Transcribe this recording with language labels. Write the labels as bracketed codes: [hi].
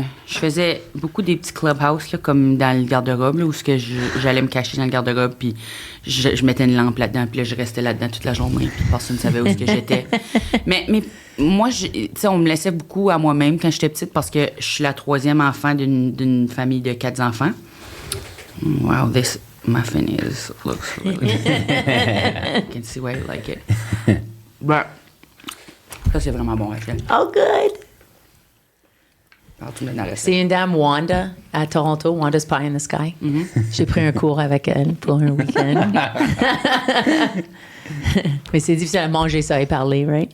[fr] je faisais beaucoup des petits clubhouse, là, comme dans le garde-robe, là, où j'allais me cacher dans le garde-robe, puis je mettais une lampe là-dedans, puis là, je restais là-dedans toute la journée, puis personne ne savait où que j'étais. mais moi, tu sais, on me laissait beaucoup à moi-même quand j'étais petite parce que je suis la troisième enfant d'une famille de 4 enfants. [en] Wow, this muffin looks really I can see why you like it. [fr] But, ça, c'est vraiment bon, Rachel. [en] Oh, good! [fr] Alors, tu me donnes la recette. C'est une dame, Wanda, à Toronto, Wanda's Pie in the Sky. J'ai pris un cours avec elle pour un week-end. Mais c'est difficile à manger ça et parler, right?